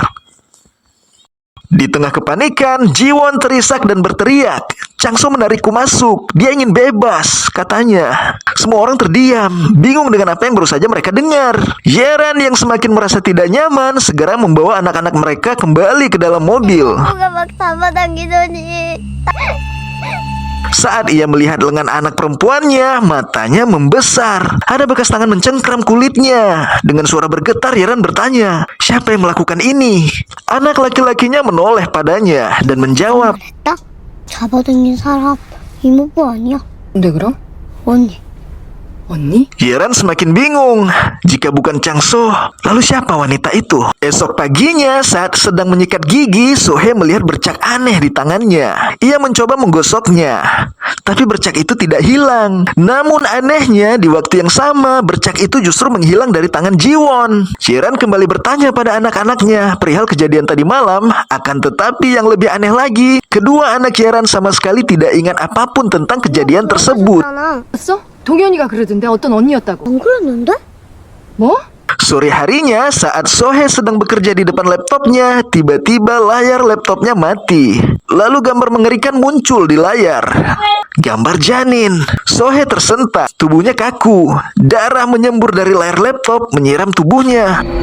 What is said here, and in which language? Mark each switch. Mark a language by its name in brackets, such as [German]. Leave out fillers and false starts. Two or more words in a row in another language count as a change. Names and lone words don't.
[Indonesian] Di tengah kepanikan, Jiwon terisak dan berteriak. Changso menarikku masuk. Dia ingin bebas, katanya. Semua orang terdiam, bingung dengan apa yang baru saja mereka dengar. Yeran yang semakin merasa tidak nyaman segera membawa anak-anak mereka kembali ke dalam mobil. [Korean] 뭐가 막 잡아당기더니 [Indonesian] Saat ia melihat lengan anak perempuannya, matanya membesar. Ada bekas tangan mencengkram kulitnya. Dengan suara bergetar, Yeran bertanya, siapa yang melakukan ini? Anak laki-lakinya menoleh padanya dan menjawab, [Korean] 딱 잡아당긴 사람 이모부 아니야? 근데 그럼? 언니. 언니? [Indonesian] Yeran semakin bingung. Jika bukan Changso, lalu siapa wanita itu? Esok paginya, saat sedang menyikat gigi, Sohe melihat bercak aneh di tangannya. Ia mencoba menggosoknya, tapi bercak itu tidak hilang. Namun anehnya, di waktu yang sama, bercak itu justru menghilang dari tangan Jiwon. Yeran kembali bertanya pada anak-anaknya perihal kejadian tadi malam. Akan tetapi yang lebih aneh lagi, kedua anak Yeran sama sekali tidak ingat apapun tentang kejadian tersebut. [Korean] 안 봤어? 동현이가 그러던데 어떤 언니였다고. 그랬는데? 뭐? [Indonesian] Sore harinya, saat Sohe sedang bekerja di depan laptopnya, tiba-tiba layar laptopnya mati. Lalu gambar mengerikan muncul di layar. Gambar janin. Sohe tersentak, tubuhnya kaku. Darah menyembur dari layar laptop menyiram tubuhnya.